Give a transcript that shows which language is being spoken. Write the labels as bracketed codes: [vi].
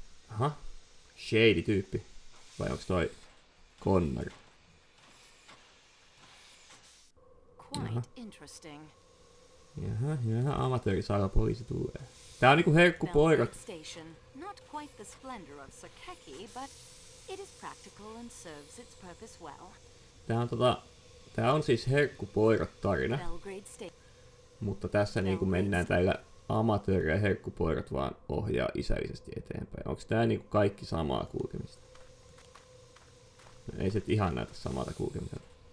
[fi] Aha. Shady tyyppi. Vai onks toi Connor? [en] Quite interesting. [fi] Jaha, amatöörisalapoliisi tulee. Tää on niinku herkkupoirat. [en] Not quite the splendor of Sakeki, but it is practical and serves its purpose well. [fi] Tää on siis herkkupoirat tarina. Mutta tässä niinku mennään tällä amatööri- ja herkkupoirat vaan ohjaa isällisesti eteenpäin. Onks tää niinku kaikki samaa kulkemista? Ei se ihan näytä samalta kulkemiselta.